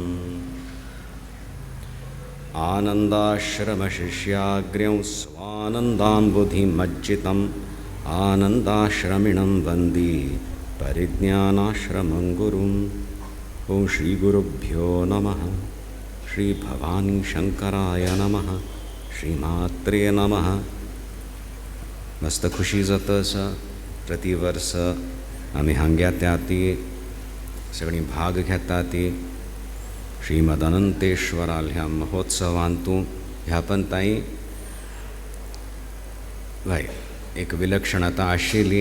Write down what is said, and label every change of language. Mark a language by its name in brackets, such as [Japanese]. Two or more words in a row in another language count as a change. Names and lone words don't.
[Sanskrit] आनन्दाश्रमशिष्याग्र्यं स्वानन्दाम्बुधिमज्जितम् आनन्दाश्रमिणं वन्दे परिज्ञानाश्रमं गुरुम्. ॐ श्रीगुरुभ्यो नमः. श्रीभवानी शंकराय नमः. श्रीमात्रे नमः. [Konkani] मस्त खुशी जाता आसा. प्रतिवर्स आमी हांगा येता ती सगळीं भाग घेता ती श्रीमदनंतेश्वराल ह्या महोत्सवांतू ह्या पंताई भाई एक विलक्षणता आशिल्ली.